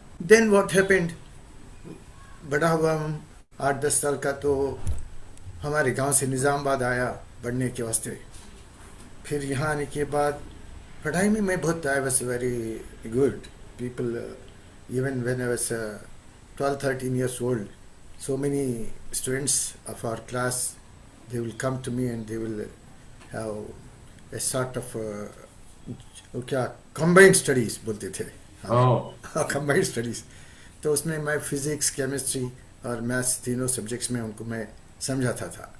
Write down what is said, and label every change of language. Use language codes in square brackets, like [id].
[en] Then what happened? [hi] बड़ा हुआ 8-10 साल का, तो हमारे गांव से निज़ामाबाद आया पढ़ने के वास्ते. फिर यहाँ आने के बाद पढ़ाई में मैं बहुत, [en] I was very good. People, even when I was 12-13 years old, so many students of our class, they will come to me and they will have a sort of [hi] वो क्या कंबाइंड स्टडीज बोलते थे. Combined studies. तो उसमें मैं physics, chemistry और maths तीनों subjects में उनको मैं समझाता था.